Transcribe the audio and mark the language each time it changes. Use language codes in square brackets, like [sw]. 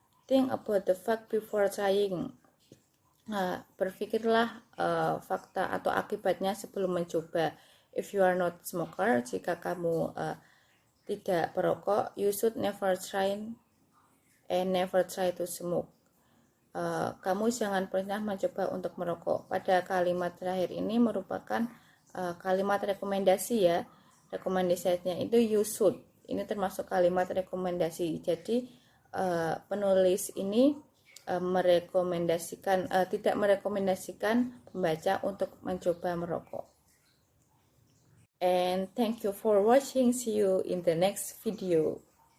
[en] Think about the fact before trying. [id] Berpikirlah fakta atau akibatnya sebelum mencoba. [en] If you are not smoker, [id] jika kamu tidak perokok, [en] you should never try and never try to smoke. [id] Kamu jangan pernah mencoba untuk merokok. Pada kalimat terakhir ini merupakan kalimat rekomendasi ya. Rekomendasinya itu [en] you should. [id] Ini termasuk kalimat rekomendasi. Jadi penulis ini tidak merekomendasikan pembaca untuk mencoba merokok. [en] And thank you for watching. See you in the next video.